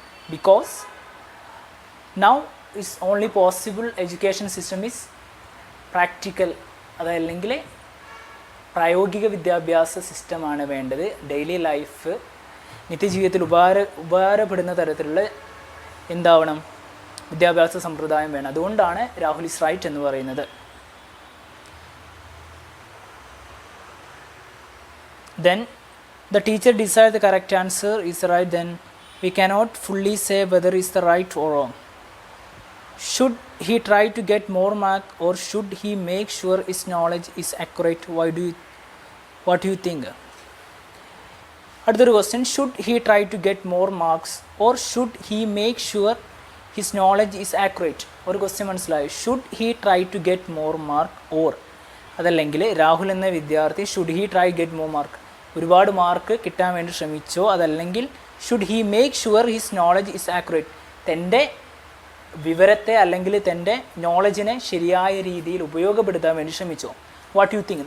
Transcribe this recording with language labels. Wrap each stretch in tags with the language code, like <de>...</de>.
<en>because now is only possible education system is practical,</en> <ml>അതല്ലെങ്കിൽ പ്രായോഗിക വിദ്യാഭ്യാസ സിസ്റ്റമാണ് വേണ്ടത്. ഡെയിലി ലൈഫ്, നിത്യജീവിതത്തിൽ ഉപകാരപ്പെടുന്ന തരത്തിലുള്ള എന്താവണം വിദ്യാഭ്യാസ സമ്പ്രദായം വേണം. അതുകൊണ്ടാണ് രാഹുൽ</ml> <en>is right</en> <ml>എന്ന് പറയുന്നത്.</ml> <en>Then the teacher decides the correct answer is right, then we cannot fully say whether it's the right or wrong. Should he try to get more mark or should he make sure his knowledge is accurate? What do you think? Another question, should he try to get more marks or should he make sure his knowledge is accurate?</en> <ml>ഒരു question മനസ്സിലായി.</ml> <en>should he try to get more mark or,</en> <ml>അതല്ലെങ്കിൽ രാഹുൽ എന്ന വിദ്യാർത്ഥി</ml> <en>should he try get more mark,</en> <ml>ഒരുപാട് mark കിട്ടാൻ വേണ്ടി ശ്രമിച്ചോ, അതല്ലെങ്കിൽ</ml> <en>should he make sure his knowledge is accurate,</en> <ml>തൻ്റെ വിവരത്തെ അല്ലെങ്കിൽ തൻ്റെ നോളജിനെ ശരിയായ രീതിയിൽ ഉപയോഗപ്പെടുത്താൻ വേണ്ടി ശ്രമിച്ചോ.</ml> <en>What you think?</en>